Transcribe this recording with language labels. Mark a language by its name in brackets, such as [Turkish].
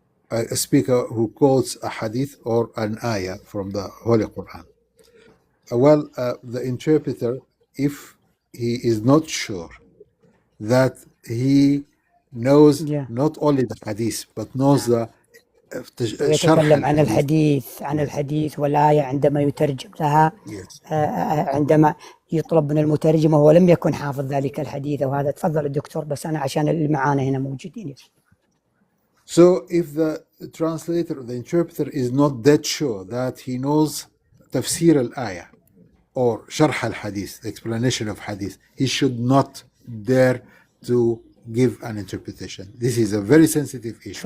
[English] a speaker who quotes a hadith or an ayah from the Holy Quran. The interpreter, if he is not sure that he knows Yeah. not only the hadith but knows the شرح [Arabic] ويتكلم عن الحديث. الحديث والآية عندما يترجم لها. Yes. عندما يطلب من المترجم وهو لم يكن حافظ ذلك الحديث. وهذا تفضل الدكتور بس أنا عشان اللي معانا هنا موجودين. [English] So if the translator or the interpreter is not that sure that he knows tafsir al-ayah or sharh al-hadith, the explanation of hadith, he should not dare to give an interpretation. This is a very sensitive issue.